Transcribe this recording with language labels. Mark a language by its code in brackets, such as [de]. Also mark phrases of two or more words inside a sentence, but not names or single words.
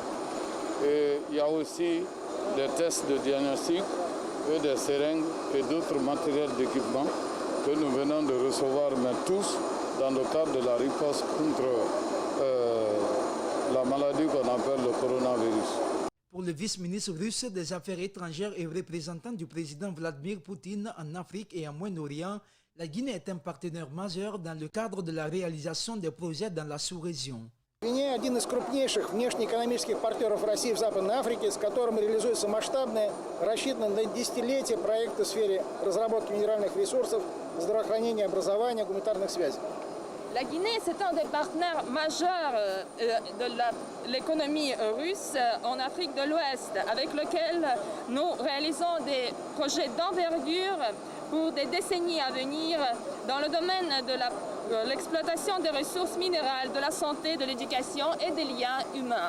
[fr] Et il y a aussi des tests de diagnostic et des seringues et d'autres matériels d'équipement que nous venons de recevoir, mais tous dans le cadre de la riposte contre la maladie qu'on appelle le coronavirus. Pour le vice-ministre russe des Affaires étrangères et représentant du président Vladimir Poutine en Afrique et en Moyen-Orient, La Guinée est un partenaire majeur dans le cadre de la réalisation des projets dans la sous-région. [ru] Гвинея – один из крупнейших внешнеэкономических партнеров России в Западной Африке, с которым реализуются масштабные, рассчитанные на десятилетия проекты в сфере разработки минеральных ресурсов, здравоохранения, образования, гуманитарных связей. [fr] La Guinée, c'est un des partenaires majeurs de l'économie russe en Afrique de l'Ouest, avec lequel nous réalisons des projets d'envergure pour des décennies à venir dans le domaine de l'exploitation des ressources minérales, de la santé, de l'éducation et des liens humains.